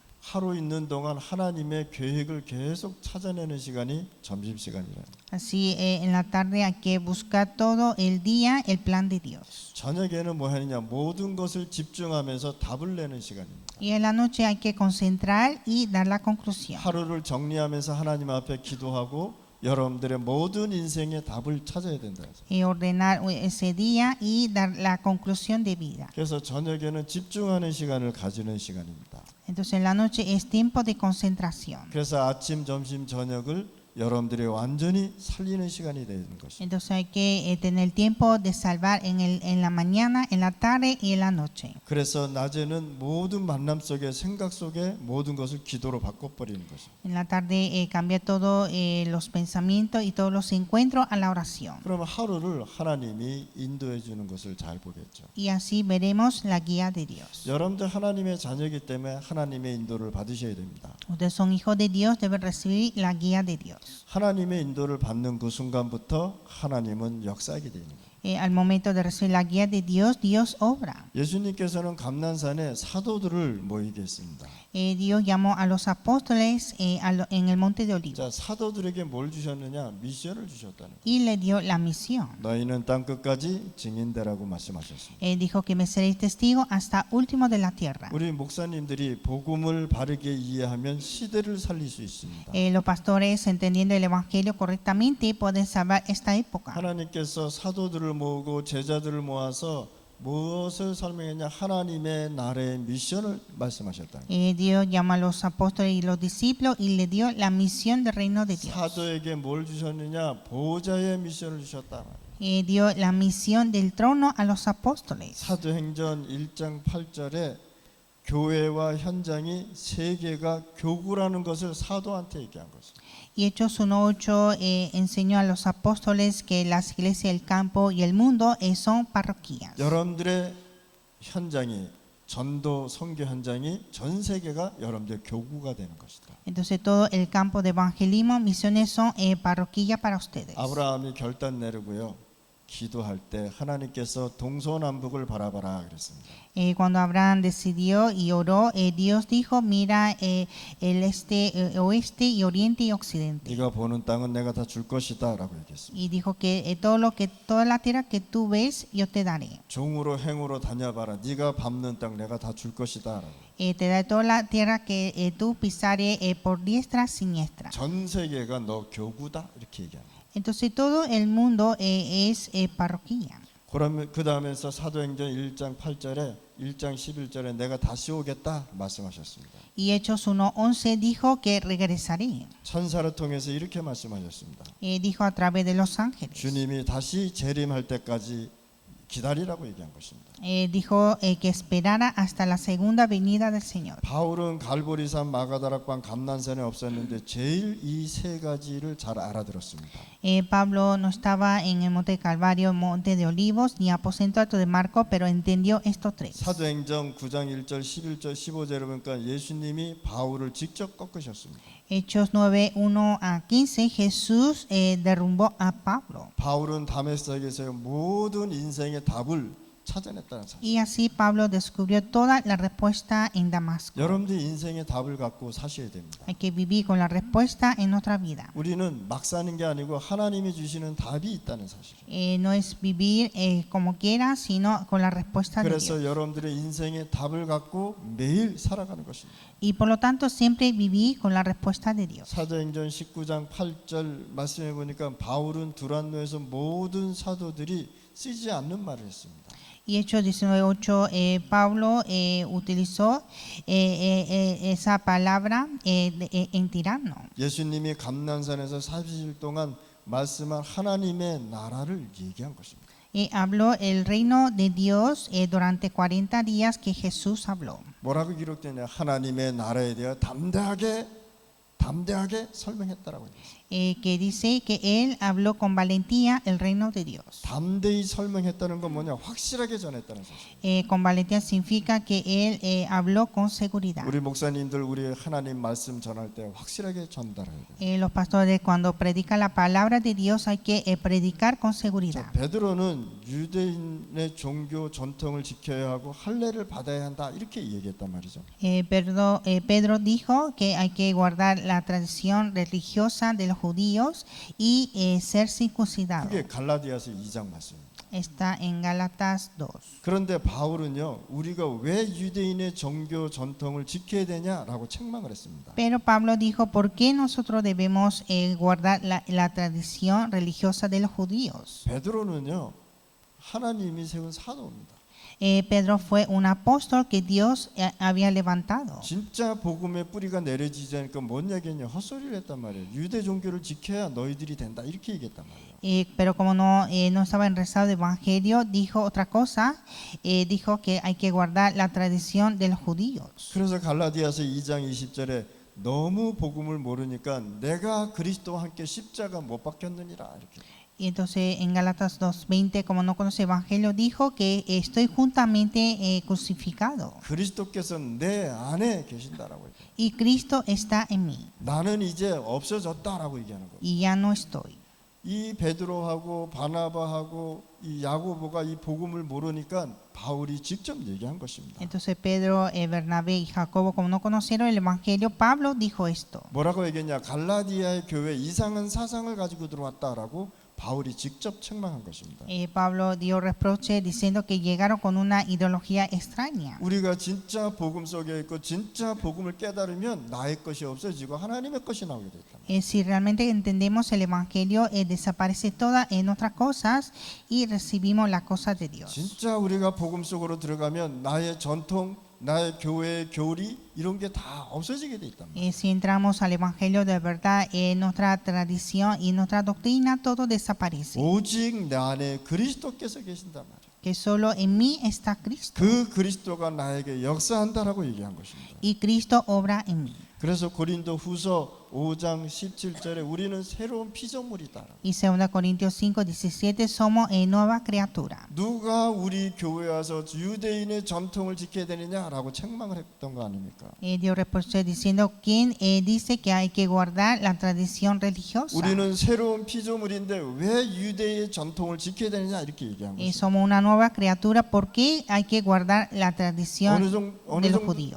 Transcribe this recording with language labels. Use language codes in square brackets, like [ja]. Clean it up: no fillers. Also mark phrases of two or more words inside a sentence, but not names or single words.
[ko] 하루 있는 동안 하나님의 계획을 계속 찾아내는 시간이 점심시간이라는 거예요. [es] Así en la tarde hay que buscar todo el día el plan de Dios. [ko] 저녁에는 뭐 하느냐 모든 것을 집중하면서 답을 내는 시간입니다. [es] Y en la noche hay que concentrar y dar la conclusión. [ko] 하루를 정리하면서 하나님 앞에 기도하고 여러분들의 모든 인생의 답을 찾아야 된다. [es] Y ordenar ese día y dar la conclusión de vida. [ko] 그래서 저녁에는 집중하는 시간을 가지는 시간입니다. [es] Entonces en la noche es tiempo de concentración. [ko] 그래서 아침, 점심, 저녁을 여러분들이 완전히 살리는 시간이 되는 것입니다. [es] Entonces hay que tener tiempo de salvar en la mañana, en la tarde y en la noche. [ko] 그래서 낮에는 모든 만남 속에 생각 속에 모든 것을 기도로 바꿔버리는 것입니다. [es] En la tarde cambia todos los pensamientos y todos los encuentros a la oración. [ko] 그러면 하루를 하나님이 인도해 주는 것을 잘 보겠죠. [es] Y así veremos la guía de Dios. [ko] 여러분들 하나님의 자녀이기 때문에 하나님의 인도를 받으셔야 됩니다. [es] Ustedes son hijos de Dios, deben recibir la guía de Dios. [ko] 하나님의 인도를 받는 그 순간부터 하나님은 역사하게 되는 거예요. [es] Al momento de recibir la guía de Dios, Dios obra. [ko] 예수님께서는 감난산에 사도들을 모이게 했습니다. [es] Dios llamó a los apóstoles en el monte de Olivos [ko] 자, 사도들에게 뭘 주셨느냐? 미션을 주셨다는 거예요. [es] y le dio la misión. [ko] 너희는 땅 끝까지 증인되라고 말씀하셨습니다. [es] Dijo que me seréis testigos hasta último de la tierra. [ko] 우리 목사님들이 복음을 바르게 이해하면 시대를 살릴 수 있습니다. [es] Los pastores, entendiendo el evangelio correctamente, pueden salvar esta época. [ko] 하나님께서 사도들을 모으고 제자들을 모아서 무엇을 설명했냐? 하나님의 나라의 미션을 말씀하셨다는 거예요. [es] Dios llama a los apóstoles y los discípulos y le dio la misión del reino de Dios. [ko] 사도에게 뭘 주셨느냐? 보호자의 미션을 주셨다. [es] Dio la misión del trono a los apóstoles. [ko] 사도행전 1장 8절에 교회와 현장이 세계가 교구라는 것을 사도한테 얘기한 것입니다. [es] Y Hechos 1:8 enseñó a los apóstoles que las iglesias, el campo y el mundo son parroquias. [ko] 여러분들의 현장이 전도 선교 현장이 전 세계가 여러분들의 교구가 되는 것이다. [es] Entonces todo el campo de evangelismo, misiones son parroquia para ustedes. [ko] 아브라함이 결단 내리고요. 기도할 때 하나님께서 동서남북을 바라봐라 그랬습니다. [es] Cuando Abraham decidió y oró, Dios dijo, mira el este, oeste y oriente y occidente. [ko] 네가 보는 땅은 내가 다 줄 것이다라고 얘기했습니다. [es] Y dijo que toda la tierra que tú ves, yo te daré. [ko] 종으로 행으로 다녀봐라. 네가 밟는 땅 내가 다 줄 것이다라고. [es] Te daré toda la tierra que tú pisare por diestra siniestra. [ko] 전 세계가 너 교구다 이렇게 얘기합니다. [es] Entonces todo el mundo es parroquia. [ko] 그러면 그 다음에서 사도행전 1장 8절에 1장 11절에 내가 다시 오겠다 말씀하셨습니다. [es] Y Hechos 1:11 dijo que regresaré. [ko] 천사를 통해서 이렇게 말씀하셨습니다. [es] Dijo a través de los ángeles. [ko] 주님이 다시 재림할 때까지 기다리라고 얘기한 것입니다. [es] Dijo que esperara hasta la segunda venida del Señor. [ko] 바울은 갈보리산, 마가다락방, 감난산에 없었는데 제일 이 세 가지를 잘 알아들었습니다. [es] Pablo no estaba en el monte de Calvario, monte de Olivos, ni aposento alto de Marco, pero entendió estos tres. [ko] 사도행전 9장 1절, 11절, 15절에 보니까 예수님이 바울을 직접 꺾으셨습니다. [es] Hechos 9:1-15, Jesús derrumbó a Pablo. [ko] 바울은 다메섹에서 모든 인생의 답을 찾아냈다는 사실. [es] Y así Pablo descubrió toda la respuesta en Damasco. [ko] 여러분들이 인생의 답을 갖고 사셔야 됩니다. [es] Hay que vivir con la respuesta en nuestra vida. [ko] 우리는 막 사는 게 아니고 하나님이 주시는 답이 있다는 사실. [es] No es vivir como quiera, sino con la respuesta de [ko] 그래서 [es] Dios. [ko] 여러분들의 인생의 답을 갖고 매일 살아가는 것입니다. [es] Y por lo tanto siempre vivir con la respuesta de Dios. [ko] 사도행전 19장 8절 말씀해 보니까 바울은 두란노에서 모든 사도들이 쓰지 않는 말을 했습니다. [es] Y Hechos 19:8, Pablo utilizó esa palabra en tirano. [ko] 예수님이 감난산에서 40일 동안 말씀한 하나님의 나라를 얘기한 것입니다. [es] Habló el reino de Dios durante 40 días que Jesús habló. [ko] 뭐라고 기록되냐? 하나님의 나라에 대해 담대하게 설명했다라고 했습니다. [es] Que dice que él habló con valentía el reino de Dios. [ko] 담대히 설명했다는 건 뭐냐? 확실하게 전했다는 사실. [es] Con valentía significa que él habló con seguridad. [ko] 우리 목사님들 우리 하나님 말씀 전할 때 확실하게 전달해야 돼요. [es] Los pastores cuando predican la palabra de Dios hay que predicar con seguridad. [ko] 베드로는 유대인의 종교 전통을 지켜야 하고 할례를 받아야 한다 이렇게 얘기했단 말이죠. [es] Pedro dijo que hay que guardar la tradición religiosa de los judíos y ser circuncidado. [ko] 그게 갈라디아서 2장 말씀입니다. [es] Está en Gálatas 2. [ko] 그런데 바울은요, 우리가 왜 유대인의 종교 전통을 지켜야 되냐라고 책망을 했습니다. [es] Pero Pablo dijo, ¿por qué nosotros debemos guardar la tradición religiosa de los judíos? [ko] 베드로는요, 하나님이 세운 사도입니다. [es] Pedro fue un apóstol que Dios había levantado. [ko] 진짜 복음의 뿌리가 내려지지 않으니까 뭔 얘기했냐? 헛소리를 했단 말이에요. 유대 종교를 지켜야 너희들이 된다. 이렇게 얘기했단 말이에요. [es] Pero como no estaba enraizado de evangelio, dijo otra cosa, dijo que hay que guardar la tradición de los judíos. [ko] 그래서 갈라디아서 2장 20절에 너무 복음을 모르니까 내가 그리스도와 함께 십자가 못 박혔느니라 이렇게. [es] Y entonces en Gálatas 2:20, como no conoce evangelio, dijo que estoy juntamente crucificado [ko] 그리스도께서 내 안에 계신다라고 얘기해요. [es] y Cristo está en mí [ko] 나는 이제 없어졌다라고 얘기하는 거예요. [es] y ya no estoy. [ko] 이 베드로하고 바나바하고 이 야고보가 이 복음을 모르니까 바울이 직접 얘기한 것입니다. [es] Entonces Pedro, Bernabé y Jacobo, como no conocieron el evangelio, Pablo dijo esto. [ko] 뭐라고 얘기했냐? 갈라디아의 교회 이상한 사상을 가지고 들어왔다라고 바울이 직접 책망한 것입니다. [es] Pablo dio reproche diciendo que llegaron con una ideología extraña. [ko] 우리가 진짜 복음 속에 있고 진짜 복음을 깨달으면 나의 것이 없어지고 하나님의 것이 나오게 됐다. [es] Si realmente entendemos el evangelio, desaparece todas nuestras cosas y recibimos las cosas de Dios. [ko] 진짜 우리가 복음 속으로 들어가면 나의 전통, 나의 교회의 교리 이런 게 다 없어지게 돼 있단 말이에요. [es] Si entramos al evangelio de verdad, nuestra tradición y nuestra doctrina, todo desaparece. [ko] 오직 내 안에 그리스도께서 계신단 말이에요. [es] Que solo en mí está Cristo [ko] 그 그리스도가 나에게 역사한다라고 얘기한 것입니다. [es] y Cristo obra en mí. [ko] 그래서 고린도 후서 5장 17절에 우리는 새로운 피조물이다. [es] Y 2 Corintios 5:17 somos nueva criatura. [ko] 누가 우리 교회에 와서 유대인의 전통을 지켜야 되느냐라고 책망을 했던 거 아닙니까? [es] Dio reproche diciendo quién dice que hay que guardar la tradición religiosa. [ko] 우리는 새로운 피조물인데 왜 유대의 전통을 지켜야 되느냐 이렇게 얘기한 것입니다. [es] Somos una nueva criatura, ¿por qué hay que guardar la tradición de los judíos?